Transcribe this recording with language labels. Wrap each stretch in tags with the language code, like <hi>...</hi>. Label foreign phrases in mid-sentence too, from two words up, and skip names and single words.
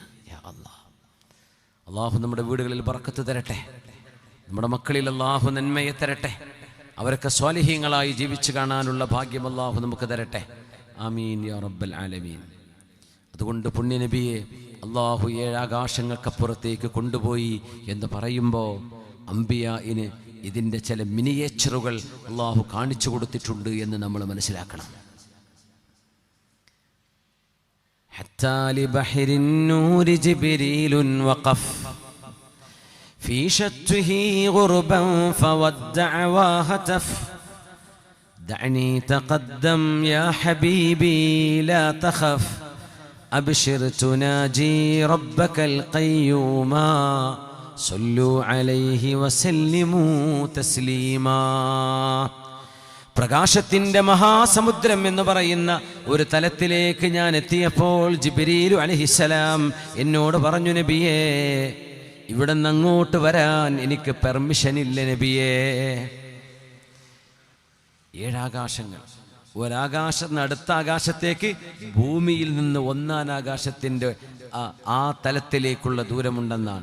<ar>يا الله,</ar> <ml>അള്ളാഹു നമ്മുടെ വീടുകളിൽ ബറക്കത്ത് തരട്ടെ, നമ്മുടെ മക്കളിൽ അള്ളാഹു നന്മയെ തരട്ടെ, അവരൊക്കെ സ്വാലിഹീങ്ങളായി ജീവിച്ചു കാണാനുള്ള ഭാഗ്യം അള്ളാഹു നമുക്ക് തരട്ടെ.</ml> <ar>آمين يا رب العالمين.</ar> <ml>അതുകൊണ്ട് പുണ്യനബിയെ അള്ളാഹു 7 ആകാശങ്ങൾക്കപ്പുറത്തേക്ക് കൊണ്ടുപോയി എന്ന് പറയുമ്പോൾ അംബിയാഇന് ഇതിൻ്റെ ചില മിനിയേച്ചറുകൾ അള്ളാഹു കാണിച്ചു കൊടുത്തിട്ടുണ്ട് എന്ന് നമ്മൾ മനസ്സിലാക്കണം.</ml> <ar>حتى لبحر النور جبريل وقف في شته غربا فودع وهتف دعني تقدم يا حبيبي لا تخف أبشر تناجي ربك القيوما صلوا عليه وسلموا تسليما.</ar> <ml>പ്രകാശത്തിൻ്റെ മഹാസമുദ്രം എന്ന് പറയുന്ന ഒരു തലത്തിലേക്ക് ഞാൻ എത്തിയപ്പോൾ ജിബ്രീൽ അലൈഹിസ്സലാം എന്നോട് പറഞ്ഞു, നബിയേ ഇവിടെ നിന്ന് അങ്ങോട്ട് വരാൻ എനിക്ക് പെർമിഷൻ ഇല്ല നബിയേ. 7 ആകാശങ്ങൾ, ഒരാകാശത്ത് നിന്ന് അടുത്ത ആകാശത്തേക്ക് ഭൂമിയിൽ നിന്ന് 1-ാം ആകാശത്തിൻ്റെ ആ തലത്തിലേക്കുള്ള ദൂരമുണ്ടെന്നാണ്.</ml>